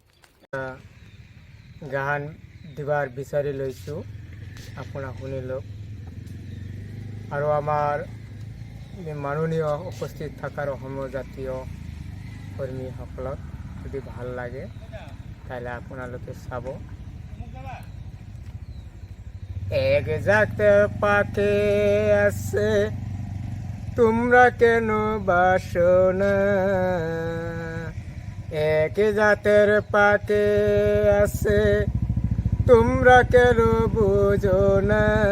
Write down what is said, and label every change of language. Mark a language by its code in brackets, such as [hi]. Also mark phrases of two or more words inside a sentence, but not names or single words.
[as] গান দিবাৰ বিচাৰি লৈছোঁ, আপোনাক শুনি লওক। আৰু আমাৰ মাননীয় উপস্থিত থকাৰ অসমৰ জাতীয় কৰ্মীসকলক যদি ভাল লাগে তাহলে আপোনালোকে চাব। [bn] এক জাতে পাকে আছে তোমরা কেন বাসো না, এক জাতের পাকে আছে তোমরা কেন বুঝো না,